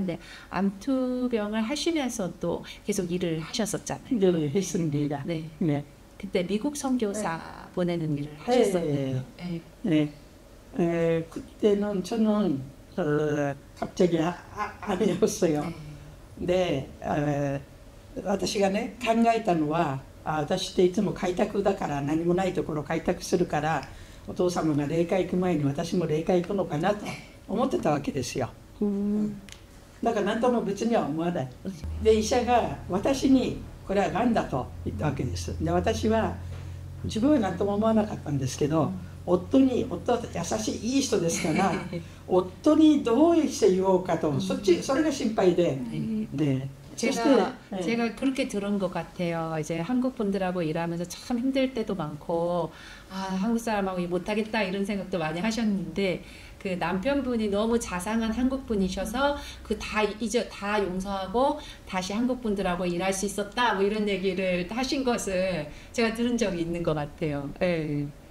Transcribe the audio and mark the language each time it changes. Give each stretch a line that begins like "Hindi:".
Korean: 근데 암투병을 하시면서 또 계속 일을 하셨었잖아요. 네, 했습니다. 네. 네. 그때 미국 선교사 보내는 일을 하셨어요. 네. 그때는 저는 갑자기 아니었어요. 네.
Japanese: 私がね考えたのは、私っていつも開拓だから、何もないところを開拓するから、お父様が霊界行く前に私も霊界行くのかなと思ってたわけですよ。だから何とも別には思わない。で医者が私にこれはがんだと言ったわけです。で私は自分は何とも思わなかったんですけど、夫は優しいいい人ですから夫にどうして言おうかと、それが心配で、
Korean: 제가 그렇게 들은 것 같아요. 이제 한국 분들하고 일하면서 참 힘들 때도 많고, 아, 한국 사람하고 못하겠다 이런 생각도 많이 하셨는데, 그 남편분이 너무 자상한 한국 분이셔서 그 이제 다 용서하고 다시 한국 분들하고 일할 수 있었다 뭐 이런 얘기를 하신 것을 제가 들은 적이 있는 것 같아요. 예.